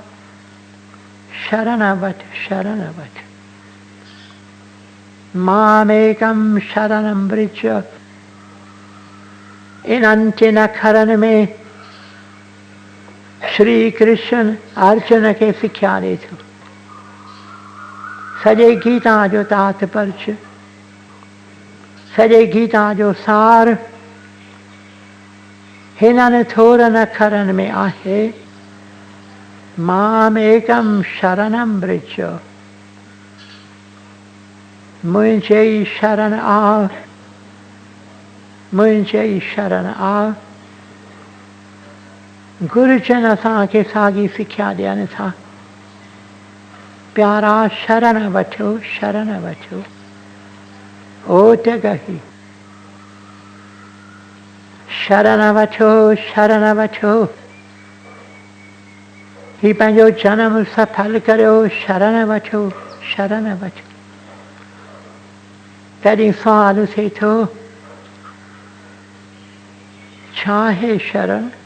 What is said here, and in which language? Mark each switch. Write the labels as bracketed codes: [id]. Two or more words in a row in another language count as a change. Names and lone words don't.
[sd] शरण वठ, शरण वठ। [sa] मामेकं शरणं व्रज। [sd] इन्हनि टिनि अखरनि में श्री कृष्ण अर्जुन खे सिख्या ॾिए थो। सॼे गीता जो तात्पर्य, सॼे गीता जो सार हिननि थोरनि अखरनि में आहे। [sa] मामेकं शरणं व्रज। [sd] मुंहिंजे ई शरण आ, मुंहिंजे ई शरण आ। गुरुजन असांखे साॻी सिख्या ॾियनि था। प्यारा शरण वठो, शरण वठो। ओ जगहि शरण वठो, शरण वठो। ही पंहिंजो जनम सफल करियो, शरण वठो, शरण वठो। तॾहिं सुवाल थिए थो, छा आहे शरण?